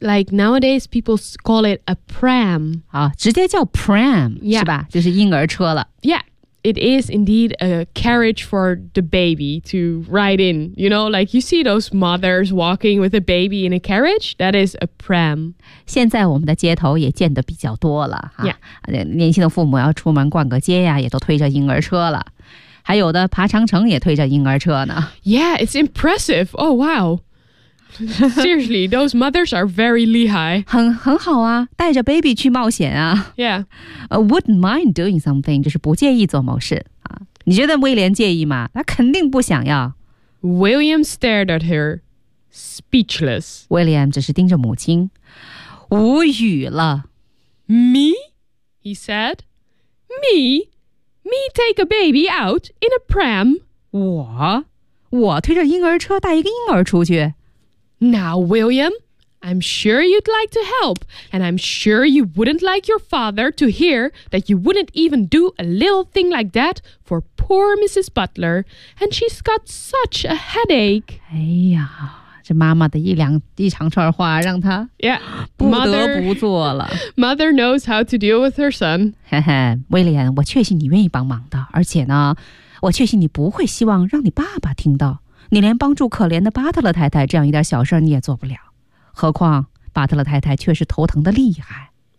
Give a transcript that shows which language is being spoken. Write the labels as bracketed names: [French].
[English] Like nowadays, people call it a pram. [Chinese] 好，直接叫 pram、 [English] yeah. [Chinese] 是吧？就是婴儿车了。 [English] Yeah. It is indeed a carriage for the baby to ride in. You know, like you see those mothers walking with a baby in a carriage. That is a pram. [Chinese] 现在我们的街头也见得比较多了。 [English] Yeah. [Chinese] 年轻的父母要出门逛个街呀，也都推着婴儿车了。还有的爬长城也推着婴儿车呢。 [English] Yeah, it's impressive. Oh, wow. Seriously, those mothers are very [Chinese] 厉害。很好啊，带着 baby 去冒险啊。 [English] Yeah. Wouldn't mind doing something, [Chinese] 就是不介意做某事。你觉得威廉介意吗？他肯定不想要。 [English] William stared at her, speechless. [Chinese] 威廉只是盯着母亲，无语了。 [English] Me? He said. Me? Me take a baby out in a pram? [Chinese] 我推着婴儿车带一个婴儿出去。 [English] Now, William, I'm sure you'd like to help, and I'm sure you wouldn't like your father to hear that you wouldn't even do a little thing like that for poor Mrs. Butler, and she's got such a headache. [Chinese] 哎呀，这妈妈的一长串话让她不得不做了。 [English] Yeah, mother knows how to deal with her son. [Chinese] 嘿嘿，威廉，我确信你愿意帮忙的，而且呢，我确信你不会希望让你爸爸听到。你连帮助可怜的巴特勒太太这样一点小事你也做不了，何况巴特勒太太却是头疼的厉害。